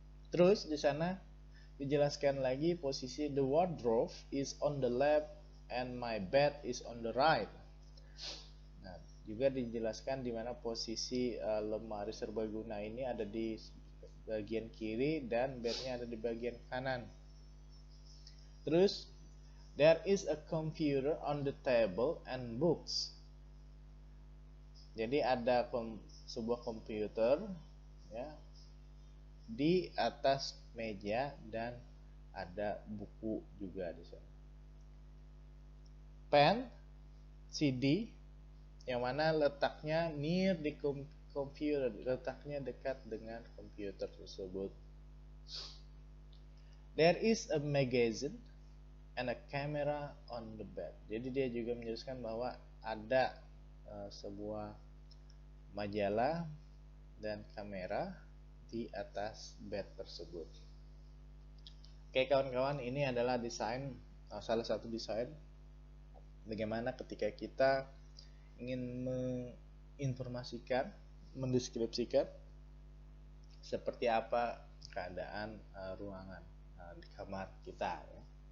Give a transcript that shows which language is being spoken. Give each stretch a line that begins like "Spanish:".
Indonesian: Terus di sana dijelaskan lagi posisi
English: the wardrobe is on the left and my bed is on the right.
Indonesian: Nah, juga dijelaskan di mana posisi lemari serbaguna ini ada di bagian kiri dan bednya ada di bagian kanan. Terus
English: there is a computer on the table and books.
Indonesian: Jadi ada sebuah komputer, ya, di atas meja dan ada buku juga di sana. Pen, CD, yang mana letaknya
English: near the computer,
Indonesian: letaknya dekat dengan komputer tersebut.
English: There is a magazine and a camera on the bed.
Indonesian: Jadi dia juga menjelaskan bahwa ada sebuah majalah dan kamera di atas bed tersebut. Oke kawan-kawan, ini adalah desain, salah satu desain bagaimana ketika kita ingin menginformasikan, mendeskripsikan seperti apa keadaan ruangan di kamar kita, ya.